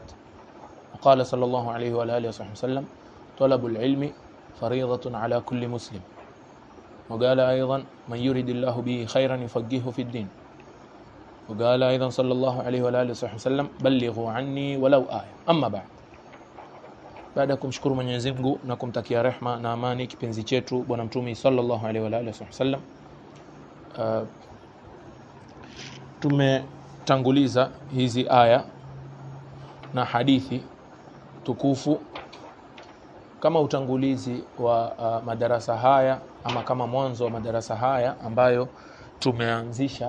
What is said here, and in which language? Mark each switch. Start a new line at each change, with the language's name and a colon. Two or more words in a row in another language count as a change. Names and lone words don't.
Arabic: وقال صلى الله عليه وآله وسلم: طلب العلم فريضة على كل مسلم. وقال أيضا: من يريد الله به خيرا يفقهه في الدين. وقال أيضا صلى الله عليه وآله وسلم: بلغوا عني ولو آية. أما بعد,
Swahili: baada kumshukuru Mwenyezi Mungu na kumtakia rehma na amani kipenzi chetu bwana mtume
Arabic: صلى الله عليه وعلى آله وسلم,
Swahili: tumetanguliza hizi aya na hadithi tukufu kama utangulizi wa madarasa haya, ama kama mwanzo wa madarasa haya ambayo tumeanzisha.